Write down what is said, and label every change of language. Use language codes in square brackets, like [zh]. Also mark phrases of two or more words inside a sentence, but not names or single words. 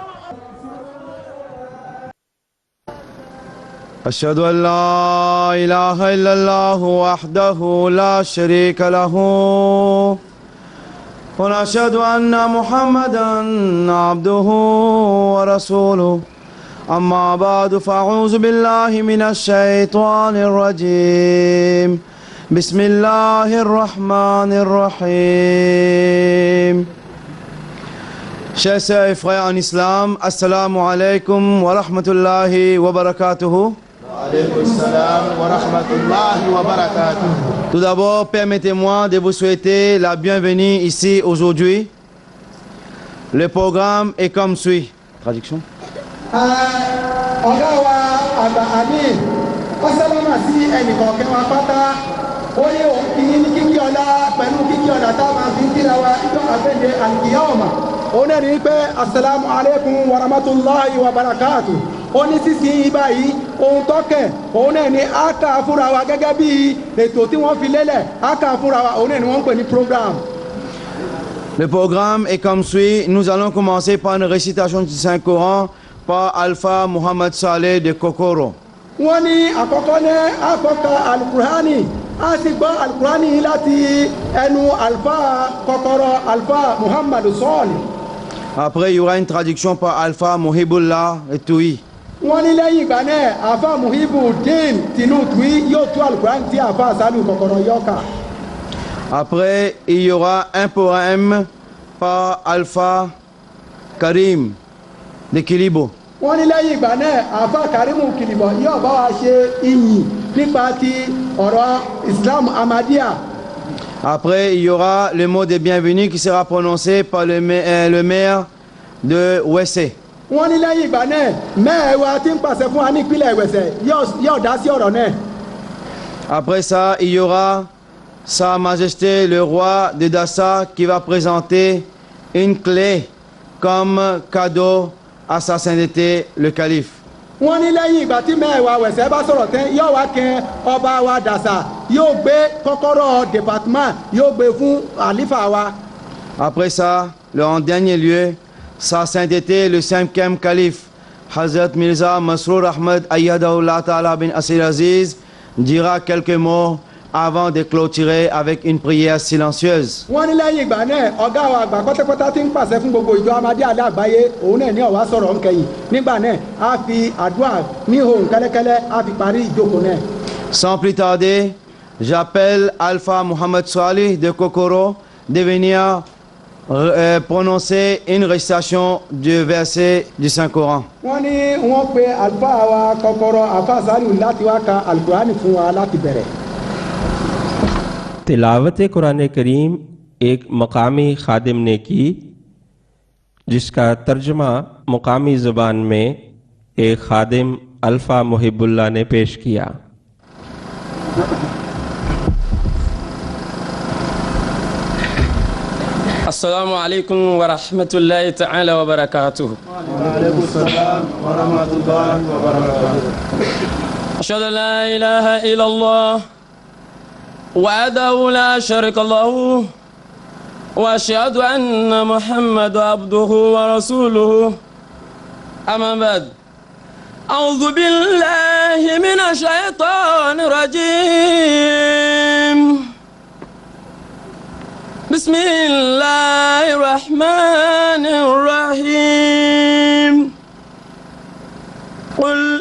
[ar] أشهد أن لا إله إلا الله وحده لا شريك له ونشهد أن محمدا عبده ورسوله أما بعد فأعوذ بالله من الشيطان الرجيم بسم الله الرحمن الرحيم. [fr] Chers frères en islam, [ar] السلام عليكم ورحمة الله وبركاته. [fr] Tout d'abord, permettez-moi de vous souhaiter la bienvenue ici aujourd'hui. Le programme est comme suit. Traduction. [ar] السلام عليكم ورحمة الله وبركاته. [yo] Ó ní sísìn báyìí ohun tọ́kẹ̀ òun náà ni a kà fúnra wa gẹ́gẹ́ bí ètò tí wọ́n fi lélẹ̀ a kà fúnra wa òun náà ni wọ́n ń pè ní programme. [fr] Le programme est comme suit. Nous allons commencer par une récitation du Saint-Coran par Alpha Mohamed Saleh de Kokoro. [yo] Wọ́n ní àkọ́kọ́ ní àkọ́kọ́ alukurani a sì gbọ́ alukurani láti ẹnu Alpha Kokoro Alpha Mohamed Saleh. [fr] Après, il y aura une traduction par Alpha Mohibullah et Toui. [yo] Wọ́n ní lẹ́yìn ìgbà náà Alpha Muhibuddin tinú Toui yóò tú alukurani tí Alpha Saliu Kokoro yóò kà. [fr] Après, il y aura un poème par Alpha Karim de Kilibo. [yo] Wọ́n ní lẹ́yìn ìgbà náà Alpha Karimu Kilibo yóò bá wa ṣe ìyìn nípa ti ọ̀rọ̀ Islam Ahmadiyya. [fr] Après, il y aura le mot de bienvenue qui sera prononcé par le maire de Wessé. [yo] Wọ́n ní lẹ́yìn ìgbà náà mẹ́ẹ̀ẹ́wá tí ń pàṣẹ fún wa ní ìpínlẹ̀ Ìwẹ̀sẹ̀ yóò dá sí ọ̀rọ̀ náà. [fr] Après ça, il y aura Sa Majesté le roi de Dassa qui va présenter une clé comme cadeau à sa sainteté le calife. [yo] Wọ́n ní lẹ́yìn ìgbà tí mẹ́ẹ̀ẹ́wá Wẹ̀sẹ̀ bá sọ̀rọ̀ tán yóò wá kẹ́ ọba wa Dassa yóò gbé kọ́kọ́rọ́ département yóò gbé fún àlífà wa. [fr] Après ça, en dernier lieu, sa sainteté le 5e calife Hazrat Mirza Masroor Ahmad Ayyadahullah Ta'ala bin Asir Aziz dira quelques mots avant de clôturer avec une prière silencieuse. [yo] Wọ́n ní lẹ́yìn ìgbà náà ọ̀gá wa àgbà pátápátá tí ń pàṣẹ fún gbogbo ìjọ Ahmadiyya àgbáyé òun náà ní ó wá sọ̀rọ̀ ńkẹyìn nígbà náà a fi àdúrà ní ohùn kẹ́lẹ́kẹ́lẹ́ a fi parí ìjókòó náà. [fr] Sans plus tarder, j'appelle Alpha Mohamed Saleh de Kokoro de venir prononcer une récitation du verset du Saint-Coran. [yo] Wọ́n ní wọ́n pe Alpha wa Kokoro Alpha Saliu láti wá ka Al-Qur'ani fún wa láti bẹ̀rẹ̀. [ur] تلاوت قرآن کریم ایک مقامی خادم نے کی جس کا ترجمہ مقامی زبان میں ایک خادم الفا محب اللہ نے پیش کیا. [ar] السلام عليكم ورحمة الله تعالى وبركاته. وعليكم السلام ورحمة الله وبركاته. أشهد أن لا إله إلا الله وحده لا شريك له وأشهد أن محمدا عبده ورسوله أما بعد أعوذ بالله من الشيطان الرجيم بسم الله الرحمن الرحيم قل